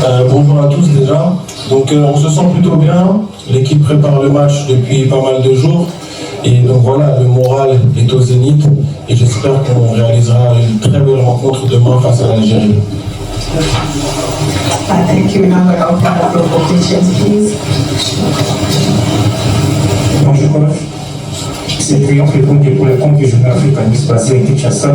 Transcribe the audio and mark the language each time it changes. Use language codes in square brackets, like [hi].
[fr] bonjour à tous déjà. Donc on se sent plutôt bien. L'équipe prépare le match depuis pas mal de jours. Et donc voilà, le moral est au zénith. Et j'espère qu'on réalisera une très belle rencontre demain face à l'Algérie. [en] Thank you. Now I'm going to open up for questions, please. [fr] Bonjour coach, c'est Triomphe Lekonde pour le compte du journal africaniste basé à Kinshasa.